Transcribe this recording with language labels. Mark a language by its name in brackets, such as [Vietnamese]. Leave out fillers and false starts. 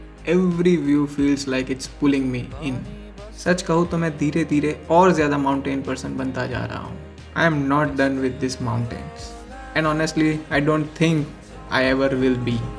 [English] Every view feels like it's pulling me in. [Hindi] सच कहूँ तो मैं धीरे धीरे और ज़्यादा माउंटेन पर्सन बनता जा रहा हूँ। [English] I am not done with these mountains. And honestly, I don't think I ever will be.